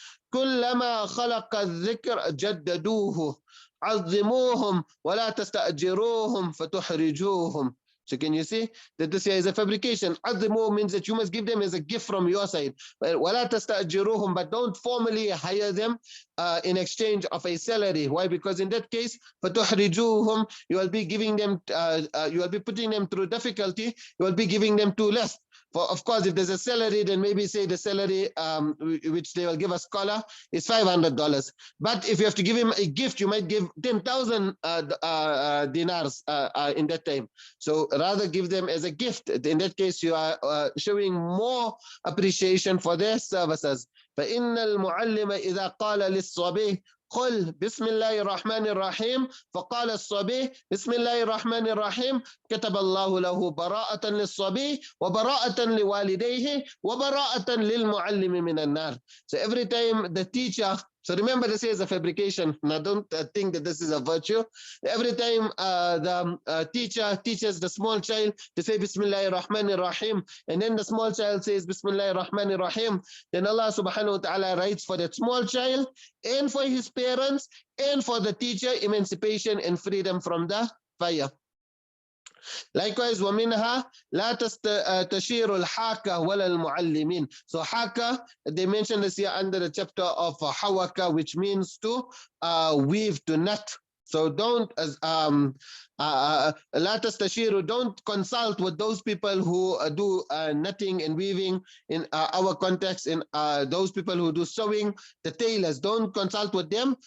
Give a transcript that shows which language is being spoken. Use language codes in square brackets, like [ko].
[ar] كلما خلق الذكر جددوه عظموهم ولا تستأجروهم فتحرجوهم. [en] So can you see that this here is a fabrication? عظموا means that you must give them as a gift from your side. [ar] ولا تستأجروهم, [en] but don't formally hire them in exchange of a salary. Why? Because in that case, فتحرجوهم, you will be giving them, you will be putting them through difficulty. You will be giving them too less. For, of course, if there's a salary, then maybe say the salary which they will give a scholar is $500. But if you have to give him a gift, you might give 10,000 dinars in that time. So rather give them as a gift. In that case, you are showing more appreciation for their services. [ar] فإن المعلم إذا قال للصبي قل بسم الله الرحمن الرحيم فقال الصبي بسم الله الرحمن الرحيم كتب الله له براءة للصبي وبراءة لوالديه وبراءة للمعلم من النار. [en] So every time the teacher, so remember this is a fabrication. Now don't think that this is a virtue. Every time the teacher teaches the small child to say Bismillahir Rahmanir Rahim, and then the small child says Bismillahir Rahmanir Rahim, then Allah subhanahu wa ta'ala writes for that small child and for his parents and for the teacher emancipation and freedom from the fire. Likewise, [ar] وَمِنْهَا لَا تَشِيرُ الْحَاكَةِ وَلَا الْمُعَلِّمِينَ. [en] So haka, they mentioned this here under the chapter of hawaka, which means to weave, to knot. So don't [ar] لا تستشيروا, [en] don't consult with those people who do knitting and weaving in our context, in those people who do sewing, the tailors, don't consult with them.